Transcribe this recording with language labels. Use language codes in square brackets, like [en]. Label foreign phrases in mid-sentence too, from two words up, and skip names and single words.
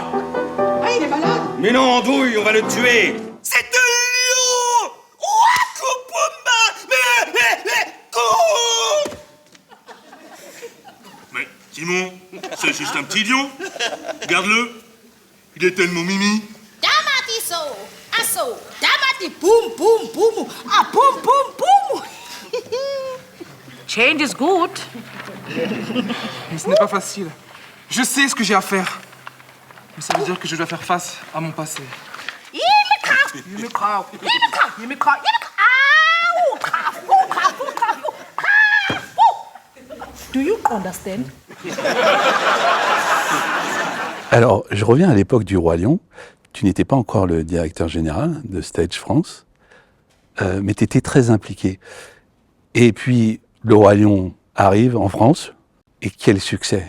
[fr] Ah, il est malade. Mais non, Andouille, on va le tuer. C'est de lion. Mais, Timon, c'est juste un petit lion. Regarde-le. Il est tellement mimi. Damati so, aso, damati boum boum boum, ah boum boum boum. [en] Change is good. [fr] Mais ce n'est pas facile. Je sais ce que j'ai à faire. Mais ça veut dire que je dois faire face à mon passé. [en] Do you understand? [fr] Alors, je reviens à l'époque du Roi Lion. Tu n'étais pas encore le directeur général de Stage France, mais tu étais très impliqué. Et puis, le Roi Lion arrive en France, et quel succès!